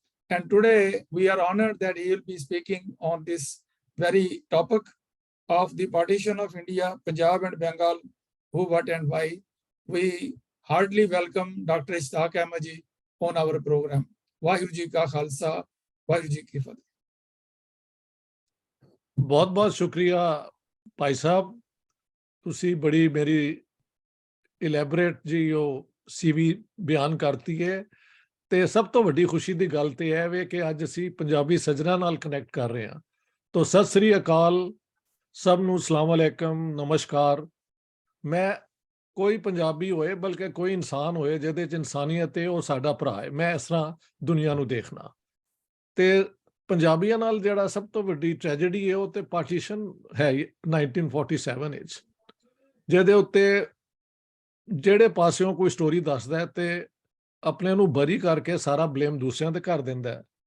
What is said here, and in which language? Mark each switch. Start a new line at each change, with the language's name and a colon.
English: And today, we are honored that he will be speaking on this very topic of the Partition of India, Punjab and Bengal, Who, What and Why. We heartily welcome Dr. Ishtiaq Ahmed ji on our program.
Punjabi: Vaheguru ji ka khalsa, Waheguru ji की फतेह। बहुत बहुत शुक्रिया भाई साहब, तुसी बड़ी मेरी elaborate जी वो CV बयान करती है। ते सब तो वड्डी खुशी की गल तो यह है कि अज असी पंजाबी सज्जना नाल कनैक्ट कर रहे हैं। तो सत श्री अकाल, सब नूं सलाम अलैकुम, नमस्कार। ਮੈਂ ਕੋਈ ਪੰਜਾਬੀ ਹੋਏ ਬਲਕਿ ਕੋਈ ਇਨਸਾਨ ਹੋਏ ਜਿਹਦੇ 'ਚ ਇਨਸਾਨੀਅਤ ਹੈ, ਉਹ ਸਾਡਾ ਭਰਾ ਹੈ। ਮੈਂ ਇਸ ਤਰ੍ਹਾਂ ਦੁਨੀਆ ਨੂੰ ਦੇਖਣਾ। ਤੇ ਪੰਜਾਬੀਆਂ ਨਾਲ ਜਿਹੜਾ ਸਭ ਤੋਂ ਵੱਡੀ ਟ੍ਰੈਜੇਡੀ ਹੈ ਉਹ ਤੇ ਪਾਰਟੀਸ਼ਨ ਹੈ 1947 ਵਿੱਚ, ਜਿਹਦੇ ਉੱਤੇ ਜਿਹੜੇ ਪਾਸਿਓਂ ਕੋਈ ਸਟੋਰੀ ਦੱਸਦਾ ਹੈ ਤੇ ਆਪਣੇ ਨੂੰ ਬਰੀ ਕਰਕੇ ਸਾਰਾ ਬਲੇਮ ਦੂਸਰਿਆਂ ਤੇ ਕਰ ਦਿੰਦਾ ਹੈ।